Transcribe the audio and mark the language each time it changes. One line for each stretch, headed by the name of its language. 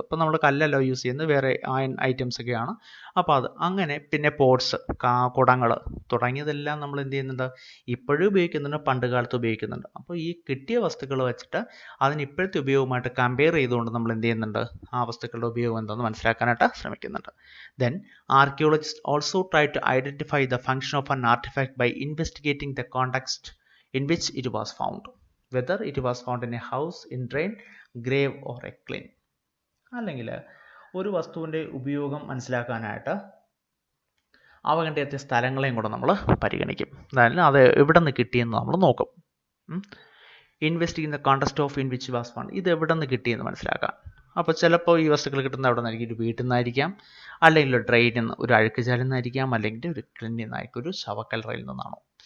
Malayalam: ഇപ്പോൾ നമ്മൾ കല്ലല്ല യൂസ് ചെയ്യുന്നത്, വേറെ അയൺ ഐറ്റംസ് ഒക്കെയാണ്. അപ്പോൾ അത് അങ്ങനെ. പിന്നെ പോട്ട്സ്, കുടങ്ങൾ തുടങ്ങിയതെല്ലാം നമ്മൾ എന്ത് ചെയ്യുന്നുണ്ട്? ഇപ്പോഴും ഉപയോഗിക്കുന്നുണ്ട്, പണ്ട് കാലത്ത് ഉപയോഗിക്കുന്നുണ്ട്. അപ്പോൾ ഈ കിട്ടിയ വസ്തുക്കൾ വെച്ചിട്ട് അതിന് ഇപ്പോഴത്തെ ഉപയോഗമായിട്ട് കമ്പയർ ചെയ്തുകൊണ്ട് നമ്മൾ എന്ത് ചെയ്യുന്നുണ്ട്? ആ വസ്തുക്കളുടെ ഉപയോഗം എന്താണെന്ന് മനസ്സിലാക്കാനായിട്ട് ശ്രമിക്കുന്നുണ്ട്.
English: Then archaeologists also try to identify the function of an artifact by investigating the context in which it was found, whether it was found in a house, in drain, grave or a kiln.
Malayalam: അല്ലെങ്കിൽ ഒരു വസ്തുവിൻ്റെ ഉപയോഗം മനസ്സിലാക്കാനായിട്ട് അവ കണ്ടെത്തിയ സ്ഥലങ്ങളെയും കൂടെ നമ്മൾ പരിഗണിക്കും. അതായത് അത് എവിടെ നിന്ന് കിട്ടിയെന്ന് നമ്മൾ നോക്കും.
English: investigating the context of in which was found,
Malayalam: ഇത് എവിടെ നിന്ന് കിട്ടിയെന്ന് മനസ്സിലാക്കാം. അപ്പോൾ ചിലപ്പോൾ ഈ വസ്തുക്കൾ കിട്ടുന്നത് എവിടെ നിന്നായിരിക്കും? ഒരു വീട്ടിൽ നിന്നായിരിക്കാം, അല്ലെങ്കിൽ ഒരു ഡ്രെയിനിൽ നിന്ന്, ഒരു അഴുക്കുചാലിൽ നിന്നായിരിക്കാം, അല്ലെങ്കിൽ ഒരു ക്ലിന്നിൽ നിന്നായിരിക്കും, ഒരു ശവക്കല്ലറയിൽ നിന്നാണോ.